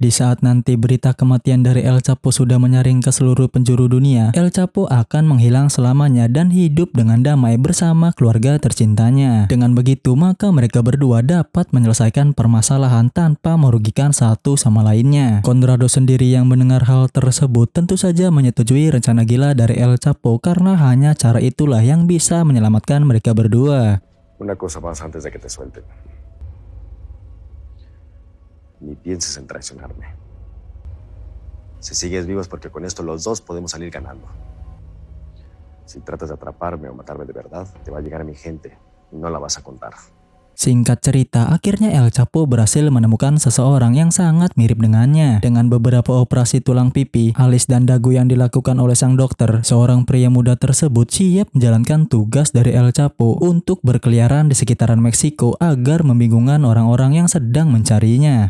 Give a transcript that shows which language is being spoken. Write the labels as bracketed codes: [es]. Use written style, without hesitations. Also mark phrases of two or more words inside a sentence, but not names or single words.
[id] Di saat nanti berita kematian dari El Chapo sudah menyaring ke seluruh penjuru dunia, El Chapo akan menghilang selamanya dan hidup dengan damai bersama keluarga tercintanya. Dengan begitu, maka mereka berdua dapat menyelesaikan permasalahan tanpa merugikan satu sama lainnya. Conrado sendiri yang mendengar hal tersebut tentu saja menyetujui rencana gila dari El Chapo karena hanya cara itulah yang bisa menyelamatkan mereka berdua. [es] Una cosa más antes de que te suelten. Ni pienses en traicionarme. Si sigues vivo es porque con esto los dos podemos salir ganando. Si tratas de atraparme o matarme de verdad, te va a llegar a mi gente y no la vas a contar. [id] Singkat cerita, akhirnya El Chapo berhasil menemukan seseorang yang sangat mirip dengannya. Dengan beberapa operasi tulang pipi, alis dan dagu yang dilakukan oleh sang dokter, seorang pria muda tersebut siap menjalankan tugas dari El Chapo untuk berkeliaran di sekitaran Meksiko agar membingungkan orang-orang yang sedang mencarinya.